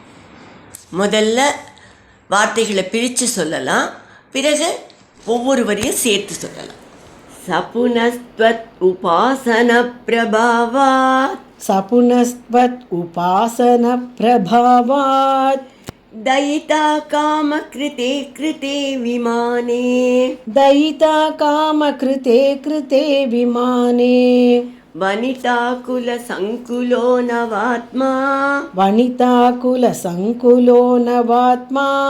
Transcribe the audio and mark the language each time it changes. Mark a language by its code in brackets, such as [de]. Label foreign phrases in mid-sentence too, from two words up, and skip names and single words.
[ta] முதல்ல வார்த்தைகளை பிரித்து சொல்லலாம், பிறகு ஒவ்வொரு வரியும் சேர்த்து சொல்லலாம். [sa] சபுனஸ்த்வத் உபாசன பிரபாவாத், சபுனஸ்த்வத் உபாசன பிரபாவாத், दयिता काम कृते कृते विमाने, दयिता काम कृते कृते विमाने, वनिताकुल संकुलो नवात्मा, वनिताकुल संकुलो नवात्मा,